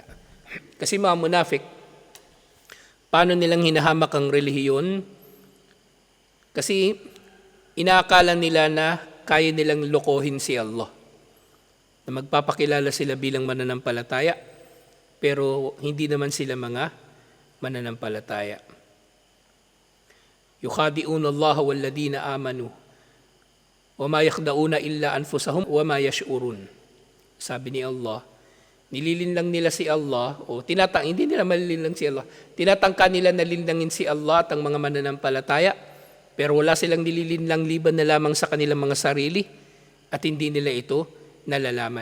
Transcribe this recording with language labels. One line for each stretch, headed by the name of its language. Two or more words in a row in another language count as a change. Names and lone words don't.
Filipino: Kasi mga munafik, paano nilang hinahamak ang relihiyon? Kasi inaakala nila na kaya nilang lokohin si Allah. Na magpapakilala sila bilang mananampalataya, pero hindi naman sila mga mananampalataya.
Arabic: يُخَادِعُونَ اللَّهَ وَالَّذِينَ آمَنُوا وَمَا يَخْدَعُونَ إِلَّا أَنْفُسَهُمْ وَمَا يَشْعُرُونَ.
Filipino: Sabi ni Allah, nililinlang nila si Allah, o hindi nila malilinlang si Allah, tinatangka nila na linlangin si Allah at ang mga mananampalataya, pero wala silang nililinlang liban na lamang sa kanilang mga sarili at hindi nila ito nalalaman.